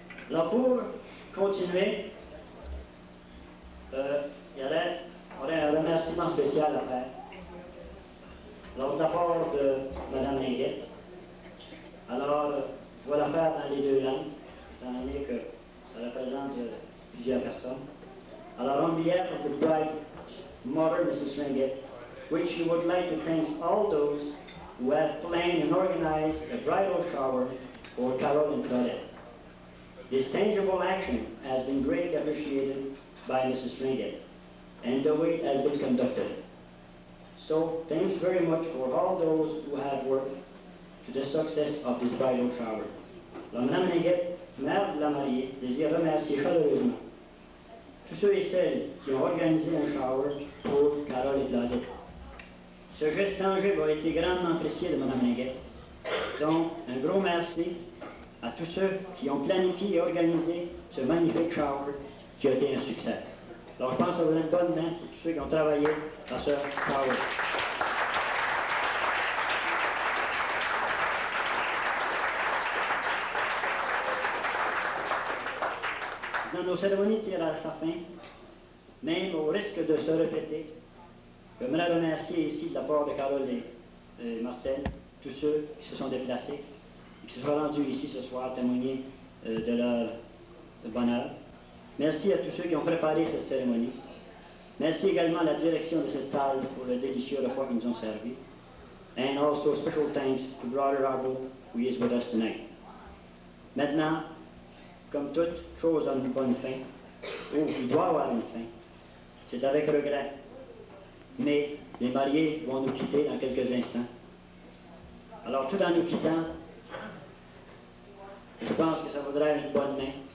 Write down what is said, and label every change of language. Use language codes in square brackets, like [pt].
[fr] Alors pour continuer, on aurait un remerciement spécial à faire. Alors de la part de madame Linguet. Alors, je vais la faire dans les deux langues, étant donné que ça représente plusieurs personnes. Alors, [en] on behalf of the bride, mother, Mrs. Ringett, which she would like to thank all those who have planned and organized a bridal shower for Carol and Claudette. This tangible action has been greatly appreciated by Mrs. Ringett, and the way it has been conducted. So, thanks very much for all those who have worked to the success of this bridal shower. [fr] Alors, Mme Linguet, mère de la mariée, désire remercier chaleureusement tous ceux et celles qui ont organisé un shower pour Carole et Claudette. Ce geste tangible a été grandement apprécié de Mme Linguet. Donc, un gros merci à tous ceux qui ont planifié et organisé ce magnifique shower qui a été un succès. Alors, je pense que ça vous donne une bonne main pour tous ceux qui ont travaillé à ce shower. Nos cérémonies tirent à sa fin, même au risque de se répéter. J'aimerais remercier ici de la part de Carole et Marcel, tous ceux qui se sont déplacés et qui se sont rendus ici ce soir témoigner de leur bonheur. Merci à tous ceux qui ont préparé cette cérémonie. Merci également à la direction de cette salle pour le délicieux repas qu'ils nous ont servi. [en] And also special thanks to Brother Arbo, who is with us tonight. [fr] Maintenant, comme toute chose a une bonne fin, ou il doit avoir une fin, c'est avec regret. Mais les mariés vont nous quitter dans quelques instants. Alors, tout en nous quittant, je pense que ça vaudrait une bonne main.